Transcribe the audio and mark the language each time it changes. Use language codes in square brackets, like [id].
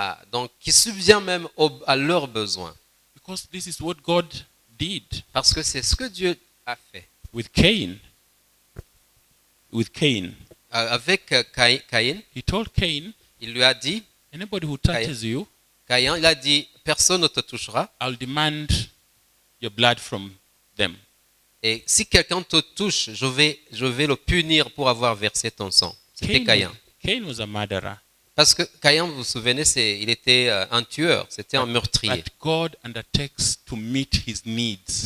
[fr] donc qui subvient même à leurs besoins. [en] Because this is what God did. [fr] Parce que c'est ce que Dieu a fait. [en] With Cain. With Cain. [fr] Avec Caïn, [en] He told Cain, [fr] il lui a dit, [en] anybody who touches you, [fr] Caïn, il a dit, personne ne te touchera. [en] I'll demand your blood from them. [fr] Et si quelqu'un te touche, je vais le punir pour avoir versé ton sang. C'était Caïn. [en] Cain was a murderer. [fr] Parce que Caïn, vous vous souvenez, il était un tueur, c'était un meurtrier. [en] But God undertakes to meet his needs.